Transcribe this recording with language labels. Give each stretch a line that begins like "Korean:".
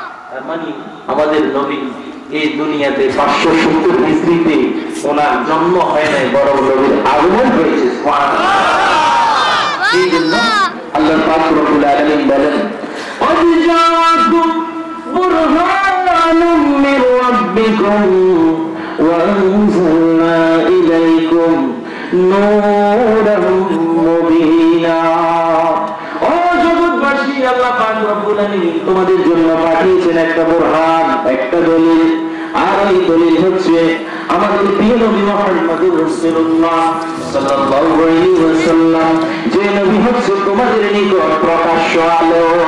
Bangla: তার মানে আমাদের নবী এই দুনিয়াতে 570 হিজরিতে ওনার জন্ম হয় নাই, বরং নবীর আগমন হয়েছে। সুবহানাল্লাহ। এই জন্য আল্লাহ পাক রব্বুল আলামিন বলেন,
Arabic: قد جاءكم برهان من ربكم وأنزلنا إليكم نورا مبينا।
Bangla: ও জগৎবাসী, আল্লাহ পাক রব্বুল আলামিন তোমাদের জন্য পাঠিয়েছেন একটা বুরহান, একটা দলিল। আর এই দলিল হচ্ছে আমাদের প্রিয় নবী মুহাম্মদুর রাসূলুল্লাহ সাল্লাল্লাহু আলাইহি ওয়াসাল্লাম, যে নবী হচ্ছে তোমাদের নিকট প্রকাশ্য আলো।